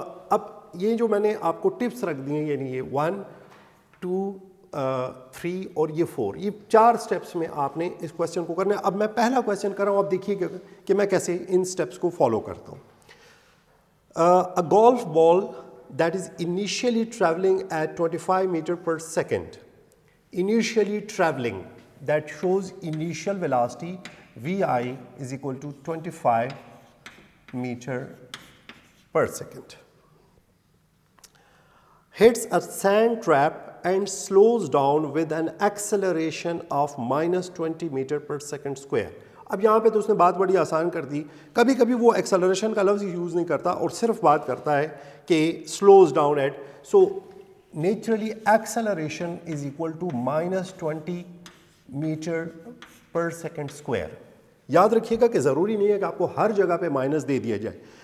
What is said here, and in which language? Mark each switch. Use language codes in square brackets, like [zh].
[ur] اب یہ جو میں نے آپ کو ٹپس رکھ دی ہیں, یعنی یہ 1 2 3 اور یہ 4. یہ 4 اسٹیپس میں آپ نے اس کویشچن کو کرنا ہے. اب میں پہلا کویشچن کر رہا ہوں, آپ دیکھیے کہ میں کیسے ان اسٹیپس کو فالو کرتا ہوں. [en] A golf ball that is initially traveling at 25 meters per second. Initially traveling, that shows initial velocity VI is equal to 25 meters per second. Hits a sand trap and slows down with an acceleration of minus 20 meters per second square. [ur] اب یہاں پہ تو اس نے بات بڑی آسان کر دی. کبھی کبھی وہ ایکسلریشن کا لفظ یوز نہیں کرتا اور صرف بات کرتا ہے کہ [en] Slows down at. So naturally acceleration is equal to minus 20 metre per second square. [ur] یاد رکھیے گا کہ ضروری نہیں ہے کہ آپ کو ہر جگہ پہ مائنس دے دیا جائے.